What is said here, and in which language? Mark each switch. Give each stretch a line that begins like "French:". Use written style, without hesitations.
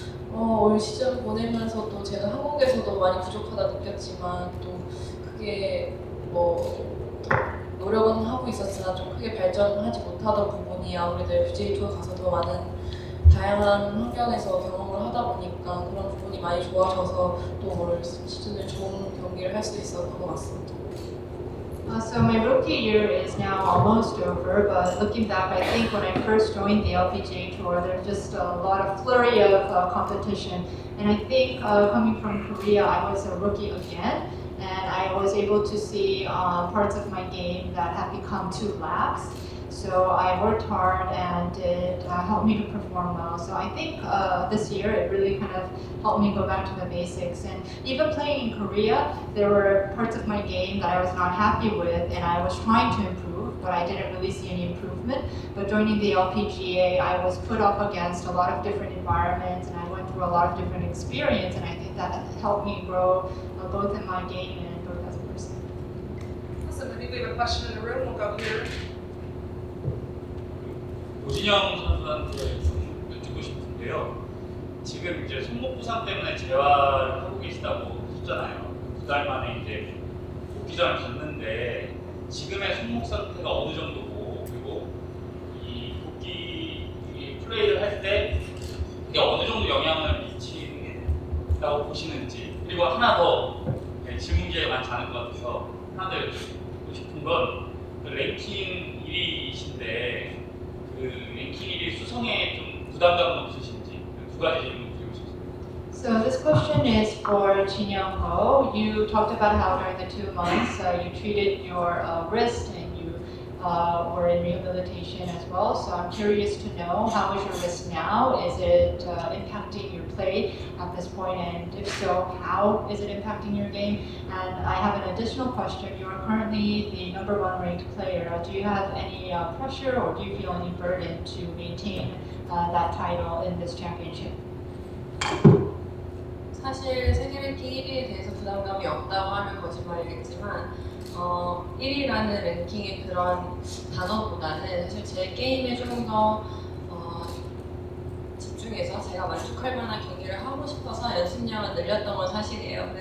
Korean: 또 올 시즌 보내면서 또 제가 한국에서도 많이 부족하다 느꼈지만 또 크게 뭐 노력은 하고 있었으나 좀 크게 발전하지 못하던 부분이 아무래도 LPGA 투어 가서 더 많은 다양한 환경에서 경험을 하다 보니까 그런 부분이 많이 좋아져서 또 올 시즌을 좋은 경기를 할 수 있었던 것 같습니다.
English: So my rookie year is now almost over, but looking back, I think when I first joined the LPGA Tour, there's just a lot of flurry of competition. And I think coming from Korea, I was a rookie again, and I was able to see parts of my game that had become too lax. So I worked hard and it helped me to perform well. So I think this year it really kind of helped me go back to the basics. And even playing in Korea, there were parts of my game that I was not happy with and I was trying to improve, but I didn't really see any improvement. But joining the LPGA, I was put up against a lot of different environments and I went through a lot of different experience, and I think that helped me grow both in my game and both as a person. Awesome. I think we have a question in the room. We'll go here.
Korean: 오진영 선수한테 좀 여쭙고 싶은데요. 지금 이제 손목 부상 때문에 재활을 하고 계시다고 했잖아요. 2달 만에 이제 복귀전을 갔는데 지금의 손목 상태가 어느 정도고, 그리고 이 복귀 플레이를 할 때 그게 어느 정도 영향을 미친다고 보시는지, 그리고 하나 더 질문 기회가 많지 않을 것 같아서 하나 더 여쭙고 싶은 건 랭킹 1위이신데 그 랭킹 1위 수성에 좀 부담감은 없으신지, 두 가지 질문 드리고 싶습니다.
English: So this question is for Jin Young Ho. You talked about how during the 2 months you treated your wrist and you were in rehabilitation as well. So I'm curious to know, how is your wrist now? Is it impacting your play at this point? And if so, how is it impacting your game? And I have an additional question. You are currently the #1 ranked player. Do you have any pressure or do you feel any burden to maintain that title in this championship?
Korean: 사실 세계 랭킹 1위에 대해서 부담감이 없다고 하면 거짓말이겠지만 1위라는 랭킹의 그런 단어보다는 사실 제 게임에 조금 더 집중해서 제가 만족할 만한 경기를 하고 싶어서 연습량을 늘렸던 건 사실이에요.